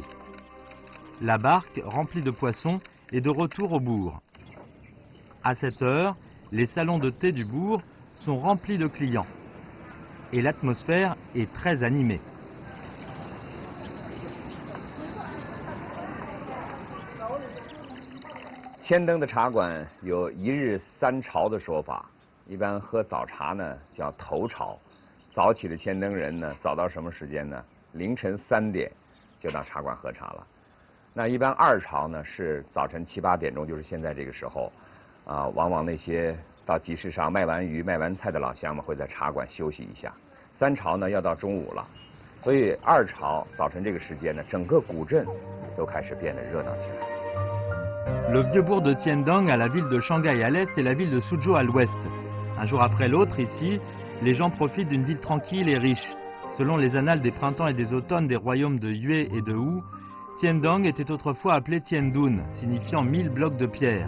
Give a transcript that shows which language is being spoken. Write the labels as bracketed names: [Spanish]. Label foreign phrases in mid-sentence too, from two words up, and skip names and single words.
[French] La barque, remplie de poissons, est de retour au bourg. À cette heure, les salons de thé du bourg sont remplis de clients. Et l'atmosphère est très animée. [Chinese] Tiendang 的茶馆有一日三朝的说法，一般喝早茶呢叫头朝。早起的tiendang人呢，早到什么时间呢？凌晨3点就到茶馆喝茶了。那一般二朝呢是早晨7、8点钟，就是现在这个时候，往往那些到集市上卖完鱼、卖完菜的老乡们会在茶馆休息一下。三朝呢要到中午了，所以二朝早晨这个时间呢，整个古镇都开始变得热闹起来。 [French] Le vieux bourg de Tiendang à la ville de Shanghai à l'est et la ville de Suzhou à l'ouest. Un jour après l'autre, ici, les gens profitent d'une ville tranquille et riche. Selon les annales des printemps et des automnes des royaumes de Yue et de Wu, Tiendang était autrefois appelé Tiendun, signifiant 1000 blocs de pierre.